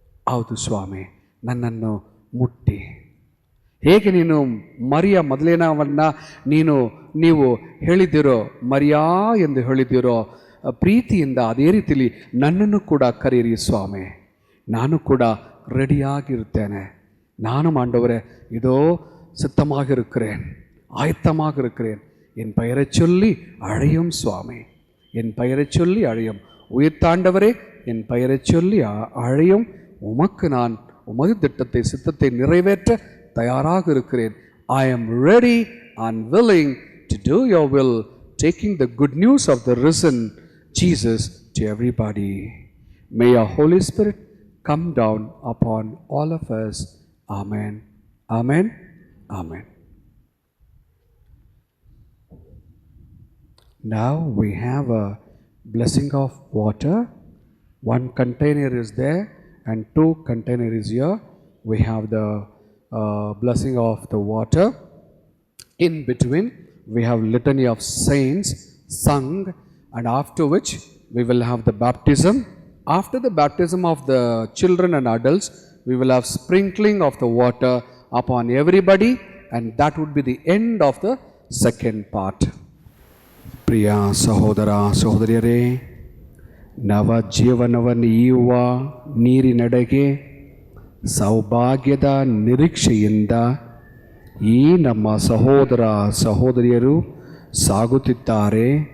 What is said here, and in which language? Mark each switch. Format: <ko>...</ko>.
<kn>ಹೌದು ಸ್ವಾಮಿ, ನನ್ನನ್ನು ಮುಟ್ಟಿ ಹೇಗೆ ನೀನು ಮರಿಯ ಮೊದಲೇನವನ್ನು ನೀವು ಹೇಳಿದಿರೋ, ಮರಿಯಾ ಎಂದು ಹೇಳಿದಿರೋ ಪ್ರೀತಿಯಿಂದ, ಅದೇ ರೀತಿಯಲ್ಲಿ ನನ್ನನ್ನು ಕೂಡ ಕರೀರಿ ಸ್ವಾಮಿ. ನಾನು ಕೂಡ ರೆಡಿಯಾಗಿರುತ್ತೇನೆ. ನಾನು</kn> <ta>ஆண்டவரே இதோ சித்தமாக இருக்கிறேன், ஆயத்தமாக இருக்கிறேன். என் பெயரை சொல்லி அழையும் சுவாமி, என் பெயரை சொல்லி அழையும். உயிர்த்தாண்டவரே, என் பெயரை சொல்லி அழையும். உமக்கு நான் உமது திட்டத்தை, சித்தத்தை நிறைவேற்ற தயாராக இருக்கிறேன்.</ta> <en>I am ready and willing to do your will, taking the good news of the risen Jesus to everybody. May your Holy Spirit come down upon all of us. Amen. Amen. Amen. Now we have a blessing of water. One container is there and 2 containers is here. We have the blessing of the water. In between we have litany of saints sung, and after which we will have the baptism. After the baptism of the children and adults, we will have sprinkling of the water upon everybody, and that would be the end of the second part.</en> <kn>ಪ್ರಿಯ ಸಹೋದರ ಸಹೋದರಿಯರೇ, ನವ ಜೀವನವನ್ನು ಈಯುವ ನೀರಿನೆಡೆಗೆ ಸೌಭಾಗ್ಯದ ನಿರೀಕ್ಷೆಯಿಂದ ಈ ನಮ್ಮ ಸಹೋದರ ಸಹೋದರಿಯರು ಸಾಗುತ್ತಿದ್ದಾರೆ.</kn>